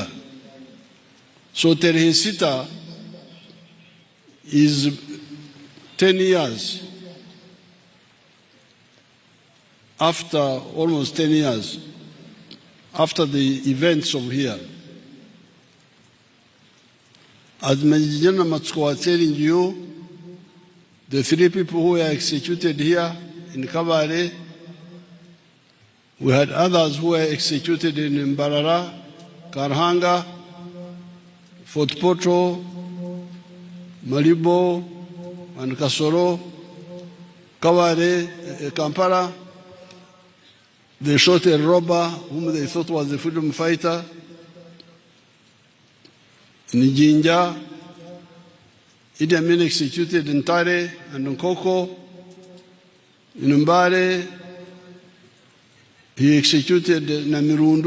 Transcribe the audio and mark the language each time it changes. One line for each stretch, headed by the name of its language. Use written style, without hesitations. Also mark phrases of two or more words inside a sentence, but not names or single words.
English: So Terhesita is 10 years after, almost 10 years after the events of here. As Major General Matsuko was telling you, the three people who were executed here in Kabare, we had others who were executed in Mbarara, Karhanga, Fort Portal, Malibo, and Kasoro, Kabare, Kampala. They shot a robber whom they thought was a freedom fighter. In Jinja, Idi Amin executed in Tare and Nkoko. In Mbare, he executed Namirundu.